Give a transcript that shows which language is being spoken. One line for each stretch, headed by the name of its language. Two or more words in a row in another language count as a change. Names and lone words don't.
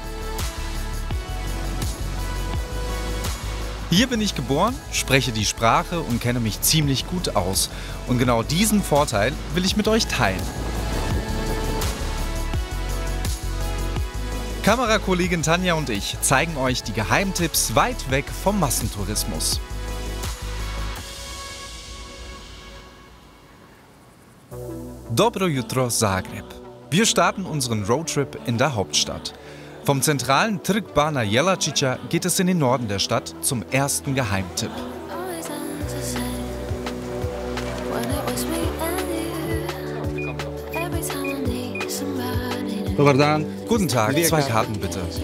German: Hier bin ich geboren, spreche die Sprache und kenne mich ziemlich gut aus. Und genau diesen Vorteil will ich mit euch teilen. Kamerakollegin Tanja und ich zeigen euch die Geheimtipps weit weg vom Massentourismus.
Croatian: Dobro jutro Zagreb.
German: Wir starten unseren Roadtrip in der Hauptstadt. Vom zentralen Trg Bana Jelačića geht es in den Norden der Stadt zum ersten Geheimtipp. Guten Tag, 2 Karten bitte.